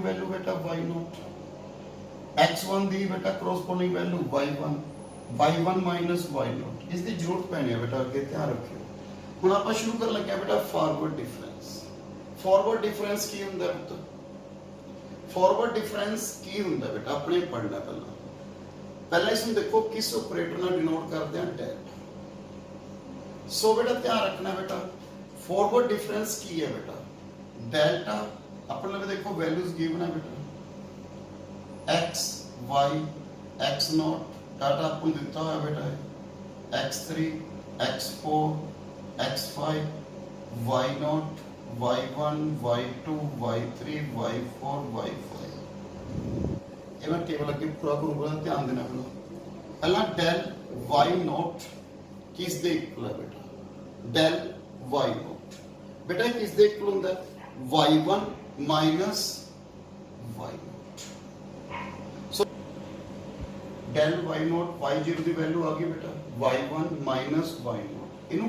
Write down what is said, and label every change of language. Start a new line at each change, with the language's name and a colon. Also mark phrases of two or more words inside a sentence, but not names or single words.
Punjabi: ਵੈਲਿਊ ਬੇਟਾ y0 x1 ਦੀ ਬੇਟਾ
English: corresponding value
Punjabi: y1 y1 y0 ਇਸ ਦੀ ਜ਼ਰੂਰਤ ਪੈਣੀ ਹੈ ਬੇਟਾ ਅੱਗੇ ਧਿਆਨ ਰੱਖਿਓ ਹੁਣ ਆਪਾਂ ਸ਼ੁਰੂ ਕਰਨ ਲੱਗੇ ਆ ਬੇਟਾ
English: forward difference
Punjabi: ਕੀ ਹੁੰਦਾ ਪੁੱਤ
English: forward difference
Punjabi: ਕੀ ਹੁੰਦਾ ਬੇਟਾ ਆਪਣੇ ਪੜਨਾ ਪਹਿਲਾਂ ਇਸ ਨੂੰ ਦੇਖੋ ਕਿਸ ਆਪਰੇਟਰ ਨਾਲ ਡਿਨੋਟ ਕਰਦੇ ਆ ਡੈਲ ਸੋ ਬੇਟਾ ਧਿਆਨ ਰੱਖਣਾ ਬੇਟਾ
English: forward difference
Punjabi: ਕੀ ਹੈ ਬੇਟਾ ਡੈਲਟਾ ਆਪਣੇ ਲਈ ਦੇਖੋ ਵੈਲਿਊਜ਼ ਗਿਵਨ ਹੈ ਬੇਟਾ x y x0 ਡਾਟਾ ਆਪਾਂ ਨੂੰ ਦਿੱਤਾ ਹੋਇਆ ਬੇਟਾ x3 x4 x5 y0 y1 y2 y3 y4 y5 ਇਹ ਮੈਂ ਟੇਬਲ ਅੱਗੇ ਪੂਰਾ ਕਰੂੰਗਾ ਧਿਆਨ ਦੇਣਾ ਪਹਿਲਾਂ ਡੈਲ y0 ਕਿਸ ਦੇ ਇਕੁਅਲ ਹੈ ਬੇਟਾ ਡੈਲ y0 ਬੇਟਾ ਕਿਸ ਦੇ ਇਕੁਅਲ ਹੁੰਦਾ y1 ਮਾਈਨਸ y0 ਸੋ ਡੈਲ y0 y0 ਦੀ ਵੈਲਿਊ ਆ ਗਈ ਬੇਟਾ y1 ਮਾਈਨਸ y0 ਇਹਨੂੰ